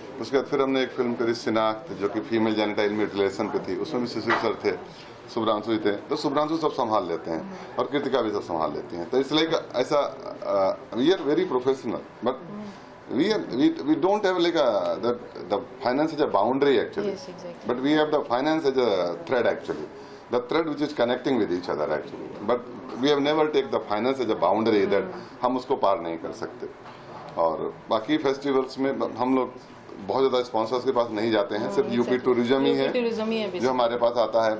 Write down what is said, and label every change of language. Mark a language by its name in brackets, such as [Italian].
[Hindi] उसके बाद फिर हमने एक फिल्म करी शिनाख्त, जो कि फीमेल जेनिटाइल म्यूटिलेशन पे थी, उसमें भी शिशिर सर थे, शुभ्रांशु जी थे, तो शुभ्रांशु सब संभाल लेते हैं और कृतिका भी सब संभाल लेती हैं। तो इसलिए ऐसा [English] We are very professional, but we don't have like the finance is a boundary actually. Yes, exactly. But we have the finance as a thread actually, the thread which is connecting with each other actually. But we have never take the finance as a boundary that [Hindi] हम उसको पार नहीं कर सकते। और बाकी festivals में हम लोग बहुत ज़्यादा स्पॉन्सर्स के पास नहीं जाते हैं, सिर्फ यूपी टूरिज्म ही है जो हमारे पास आता है।